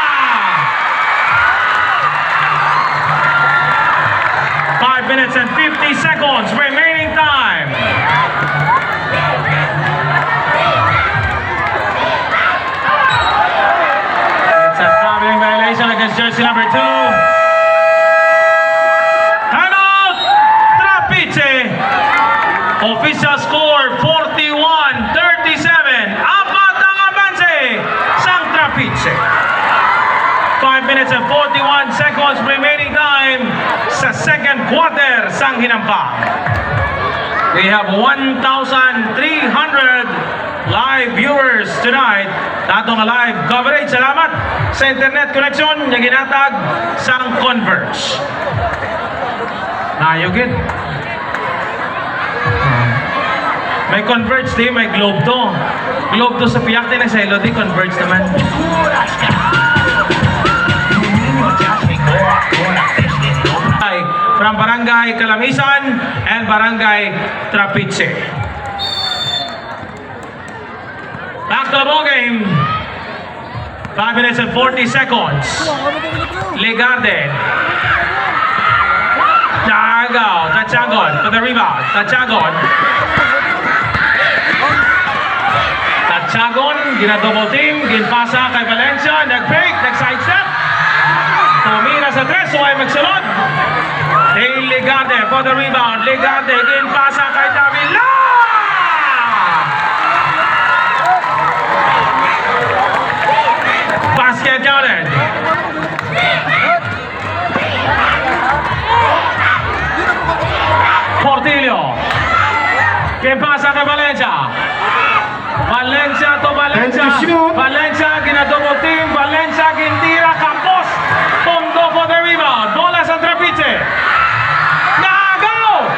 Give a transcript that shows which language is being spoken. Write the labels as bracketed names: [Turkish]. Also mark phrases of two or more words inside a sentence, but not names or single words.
[English] 5 minutes and 50 seconds remaining time. It's a traveling violation against jersey number 2. Timeout! Trapiche. Official score 41-37. [Hiligaynon] Apat ang abanse sang Trapiche. [English] 5 minutes and 41 seconds remaining time sa second quarter [Hiligaynon] sang hinampang. [English] We have 1,300 live viewers tonight. [Hiligaynon] Dato nga [English] live coverage. [Hiligaynon] Salamat sa internet connection na ginatag sang Converge. Nayugid. May Converge di, may Globe to. Globe to sa piyak din sa Elo di, Converge naman. From Barangay Calamisan and Barangay Trapiche. [English] Back to the ball game. 5 minutes and 40 seconds. Ligarde. Tachagon for the rebound. [Hiligaynon] Tachagon, gina-double team, ginpasa kay Valencia, nag-fake, nag-sidestep. Tumira sa tres, so ay magsunod. [English] Dale Ligarde for the rebound. [Hiligaynon] Ligarde, ginpasa kay Davila. [English] Basket counted. Portillo. [Hiligaynon] Ginpasa kay Valencia. Valencia to Valencia. Valencia, gina-double team. Valencia, gintira, Campos. [English] Tondo for the rebound. [Hiligaynon] Bola sa Trapiche. Nagaw!